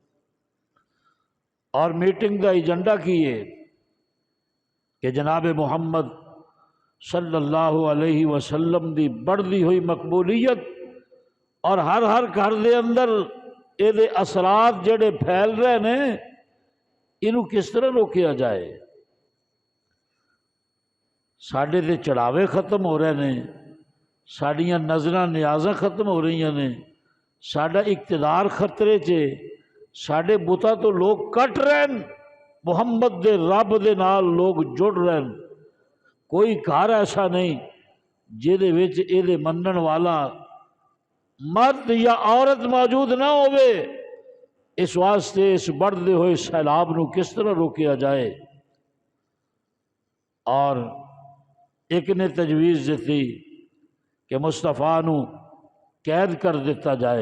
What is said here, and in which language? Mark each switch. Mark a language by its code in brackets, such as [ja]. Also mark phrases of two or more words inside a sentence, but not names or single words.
[pa] اور میٹنگ دا ایجنڈا کی ہے کہ جناب محمد [ar] صلی اللہ علیہ وسلم [pa] دی بڑھتی ہوئی مقبولیت اور ہر گھر دے اندر یہ دے اثرات جڑے پھیل رہے ہیں انہوں کس طرح روکیا جائے۔ ساڈے دے چڑھاوے ختم ہو رہے ہیں، ساڈیاں نظراں نیازاں ختم ہو رہی ہیں، ساڈا اقتدار خطرے چے، ساڈے بتاں تو لوگ کٹ رہے ہیں، محمد دے رب دے نال لوگ جڑ رہے ہیں۔ کوئی گھر ایسا نہیں جہدے وچ یہ منن والا مرد یا عورت موجود نہ ہوئے۔ اس واسطے اس بڑھتے ہوئے سیلاب نو کس طرح روکیا جائے۔ اور ایک نے تجویز دیتی کہ مصطفیٰ نو قید کر دیتا جائے۔